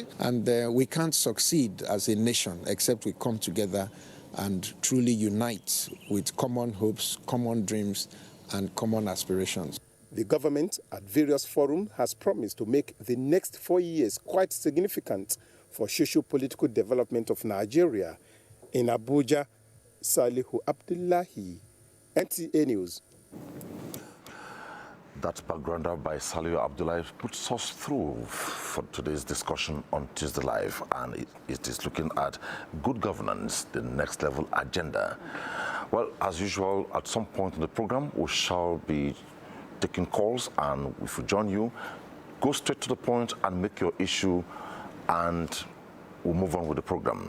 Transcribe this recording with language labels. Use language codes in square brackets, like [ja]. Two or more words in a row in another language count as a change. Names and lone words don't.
[en] And we can't succeed as a nation except we come together and truly unite with common hopes, common dreams, and common aspirations. The government at various forums has promised to make the next 4 years quite significant for socio-political development of Nigeria. In Abuja, Saliu Abdullahi, NTA News. That backgrounder by Saliu Abdullahi puts us through for today's discussion on Tuesday Live, and it is looking at good governance, the next level agenda. Well, as usual, at some point in the program, we shall be taking calls, and if we join you, go straight to the point and make your issue, and we'll move on with the program.